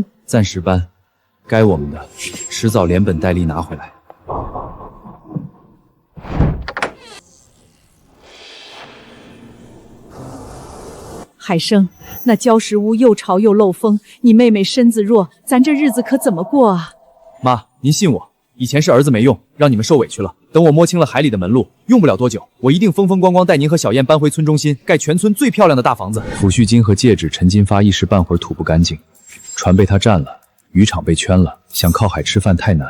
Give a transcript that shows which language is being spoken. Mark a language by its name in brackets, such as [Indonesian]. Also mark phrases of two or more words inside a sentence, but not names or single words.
[Chinese] 暫時搬，該我們的，遲早連本帶利拿回來。海生，那礁石屋又潮又漏風，你妹妹身子弱，咱這日子可怎麼過啊？媽，您信我，以前是兒子沒用，讓你們受委屈了。等我摸清了海裡的門路，用不了多久，我一定風風光光帶您和小燕搬回村中心，蓋全村最漂亮的大房子。撫恤金和戒指，陳金發一時半會兒吐不乾淨，船被他占了，漁場被圈了，想靠海吃飯太難。